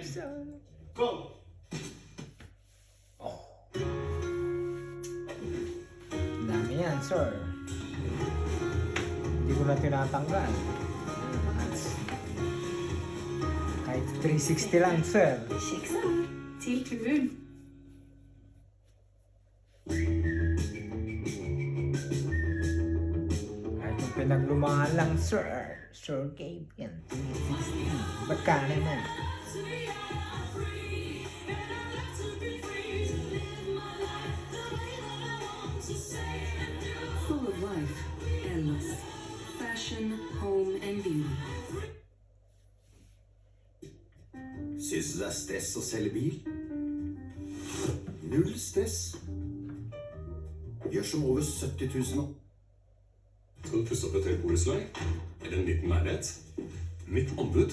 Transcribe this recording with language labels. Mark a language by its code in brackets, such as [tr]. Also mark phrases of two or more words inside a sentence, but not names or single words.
[tl] Isa lang. go! Dami yan, sir. Hindi ko na tinatanggal. Kahit 360 lang, sir. [no] Kiksa til turen. [tl] Kahit yung pinaglumahan lang, sir. Sir Gabe yan. 360. Ba't ka naman? [en] Full of life, endless. Fashion, home and beauty. [no] Syns du det er stress å selge bil? Null stress. Gjør som over 70 000 nå. Skal du pusse opp et helt borettslag? Eller en liten leilighet? Mitt anbud